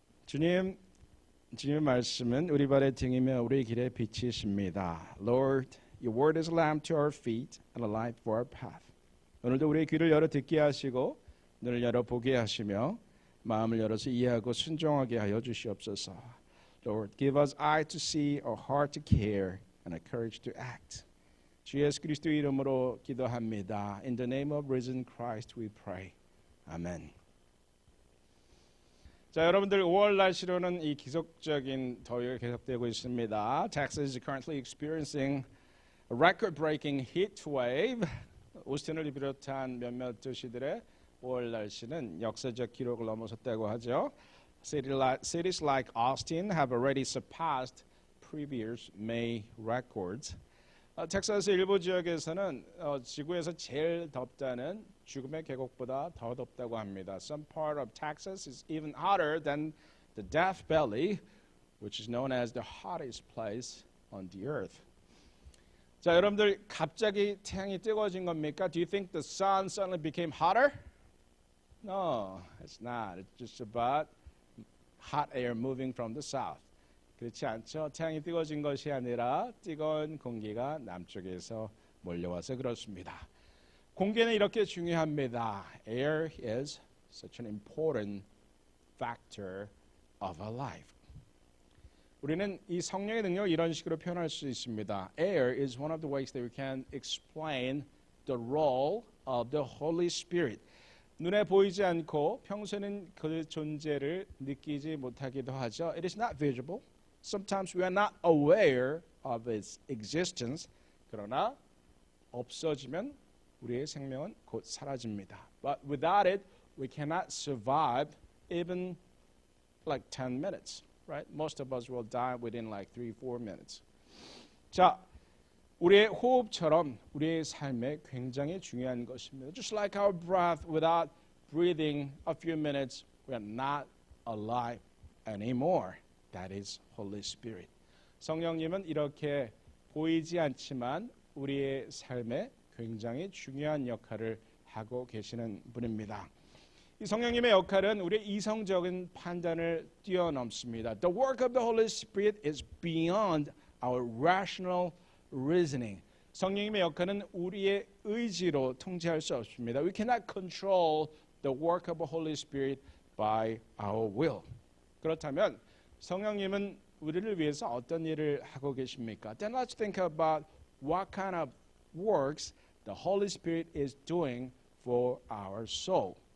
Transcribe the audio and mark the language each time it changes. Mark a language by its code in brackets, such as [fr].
[ko] 주님의 말씀은 우리 발의 등이며 우리 길의 빛이십니다. [en] Lord, your word is a lamp to our feet and a light for our path. [ko] 오늘도 우리의 귀를 열어 듣게 하시고 눈을 열어 보게 하시며 마음을 열어서 이해하고 순종하게 하여 주시옵소서. [en] Lord, give us eye to see, a heart to care, and a courage to act. [ko] 주 예수 그리스도의 이름으로 기도합니다. [en] In the name of risen Christ we pray. [ko] 아멘. 자, 여러분들 5월 날씨로는 이 기속적인 더위가 계속되고 있습니다. [en] Texas is currently experiencing a record-breaking heat wave. [ko] 오스틴을 비롯한 몇몇 도시들의 5월 날씨는 역사적 기록을 넘어섰다고 하죠. [en] Cities like Austin have already surpassed previous May records. [ko] 텍사스 일부 지역에서는 지구에서 제일 덥다는 죽음의 계곡보다 더 덥다고 합니다. [en] Some part of Texas is even hotter than the Death Valley, which is known as the hottest place on the earth. [ko] 자, 여러분들 갑자기 태양이 뜨거워진 겁니까? [en] Do you think the sun suddenly became hotter? No, it's not. It's just about hot air moving from the south. [ko] 그렇지 않죠. 태양이 뜨거워진 것이 아니라 뜨거운 공기가 남쪽에서 몰려와서 그렇습니다. 공기는 이렇게 중요합니다. [en] Air is such an important factor of our life. [ko] 우리는 이 성령의 능력을 이런 식으로 표현할 수 있습니다. [en] Air is one of the ways that we can explain the role of the Holy Spirit. [ko] 눈에 보이지 않고 평소에는 그 존재를 느끼지 못하기도 하죠. [en] It is not visible. Sometimes we are not aware of its existence. [ko] 그러나 없어지면 우리의 생명은 곧 사라집니다. [en] But without it, we cannot survive even like 10 minutes. Right? Most of us will die within like 3-4 minutes. [ko] 자, 우리의 호흡처럼 우리의 삶에 굉장히 중요한 것입니다. [en] Just like our breath, without breathing a few minutes, we are not alive anymore. That is Holy Spirit. [ko] 성령님은 이렇게 보이지 않지만 우리의 삶에 굉장히 중요한 역할을 하고 계시는 분입니다. 이 성령님의 역할은 우리의 이성적인 판단을 뛰어넘습니다. [en] The work of the Holy Spirit is beyond our rational reasoning. [ko] 성령님의 역할은 우리의 의지로 통제할 수 없습니다. [en] We cannot control the work of the Holy Spirit by our will. [ko] 그렇다면 성령님은 우리를 위해서 어떤 일을 하고 계십니까? [en] Then let's think about what kind of works the Holy Spirit is doing for our soul.